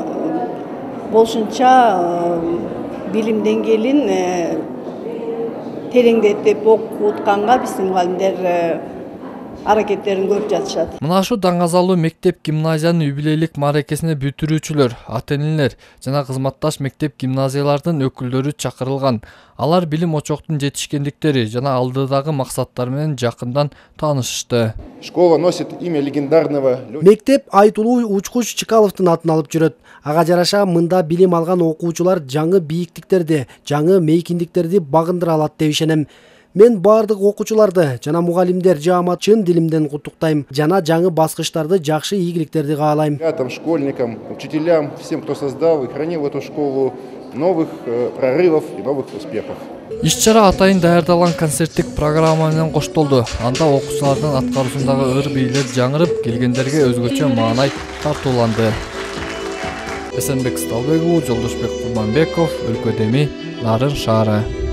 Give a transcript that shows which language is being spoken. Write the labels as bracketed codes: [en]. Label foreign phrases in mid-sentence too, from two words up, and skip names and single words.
[ky] Болушунча билим деңгээлин тереңдетип окутканга биздин мугалимдер аракеттерин көрүп жатышат. Мына ушу даңазалуу мектеп гимназиянын юбилейлик мааракесине бүтүрүүчүлөр, ата-энелер жана кызматташ мектеп гимназиялардын өкүлдөрү чакырылган. Алар билим очоктун жетишкендиктери жана алдыдагы максаттары менен жакындан таанышышты. [ru] Школа носит имя легендарного. [ky] Мектеп айтулуу учкуч Чкаловдун атын алып жүрөт. Ага жараша мында билим алган окуучулар жаңы бийиктиктерди, жаңы мейкиндиктерди багындыра алат деп ишенем. Мен бардык окуучуларды жана мугалимдер жаамат чын дилимден куттуктайм жана жаңы баскычтарды жакшы ийгиликтерди каалайм. [ru] Школьникам, учителям, всем, кто создал и хранил эту школу, новых прорывов и новых успехов. [ky] Иш-чара атайын даярдалган концерттик программа менен коштолду. Анда окуучулардын аткаруусундагы ыр-бийлер жаңырып, келгендерге өзгөчө маанай тартууланды. Эсенбек Сталбек уулу, Жолдошбек Курманбеков, Өлкөдеми, Нарын шаары.